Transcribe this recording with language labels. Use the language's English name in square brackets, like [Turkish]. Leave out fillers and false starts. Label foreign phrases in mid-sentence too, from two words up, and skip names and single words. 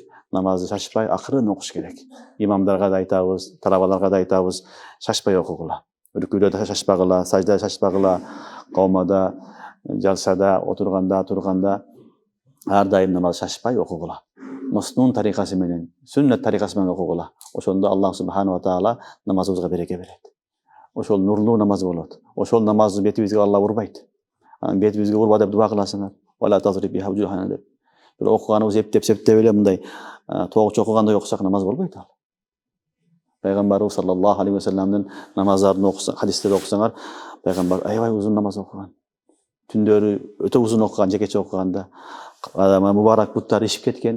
[Kyrgyz] Намазды шашпай акырын окуш керек. Имамдарга да айтабыз, талабаларга да айтабыз, шашпай окугула. Рүкүдө да шашпагыла, саждада шашпагыла, калмада, жалсада, отурганда, турганда ар дайым намаз шашпай окугула. Муснун тарикасы менен, сүннөт тарикасы менен окугула. Ошондо Аллах [Arabic] سبحانه وتعالى [Kyrgyz] намазыбызга береке берет. Ошол нурлуу намаз болот. Ошол намазды бетибизге Алла урбайт. Анан бетибизге урба деп дуа кыласыңар. [Arabic] ولا تضرب بها وجوهنا деп. [Kyrgyz] Бир окуганыбыз эптеп эле мындай тогуч окугандай окусак намаз болбойт ал. Пайғамбарыбыз [Arabic] صلى الله عليه وسلم [Kyrgyz] намаздарын окусаң, хадистерди окусаңар, пайгамбар аябай узун намаз окуган. Түндөрү өтө узун окуган, жекече окуганда мубарак буттар ишип кеткен.